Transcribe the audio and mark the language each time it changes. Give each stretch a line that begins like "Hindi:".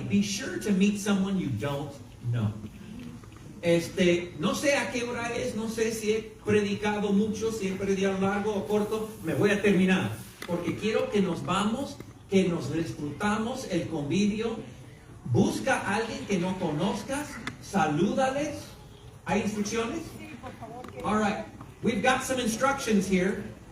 English: Be sure to meet someone you don't know.
Spanish: No sé a qué hora es, no sé si he predicado mucho, si he predicado largo o corto. Me voy a terminar porque quiero que nos vamos, que nos disfrutamos el convivio. Busca a alguien que no conozcas, salúdales. ¿Hay instrucciones?
English: All right. We've got some instructions here.